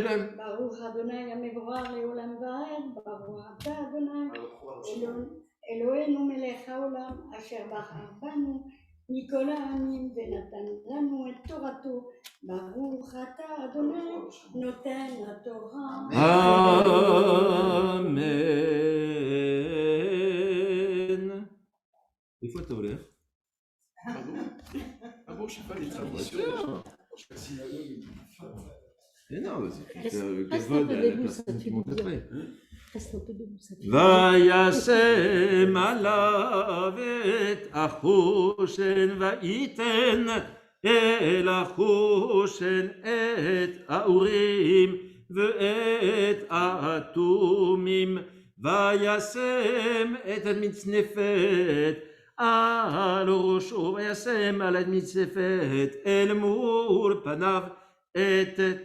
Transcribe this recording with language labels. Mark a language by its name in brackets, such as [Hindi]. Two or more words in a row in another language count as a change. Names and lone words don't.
[Hebrew] ברוך אדוני המבורך לעולם ועד. ברוך אתה אדוני אלוהינו מלך העולם אשר בחר בנו מכל העמים ונתן לנו את תורתו. ברוך אתה אדוני נותן התורה. Amen. [French] Des fois, t'as l'air. Ah bon, je sais pas les traditions. Mais non, c'est Reste que un peu debout, ça personne fait qui monte du bien. après. Reste un peu debout, ça fait [Hebrew] וישם עליו את החושן, וייתן אל החושן את האורים ואת האטומים, וישם את המצנפת על ראשו, וישם על המצנפת אל מול פניו את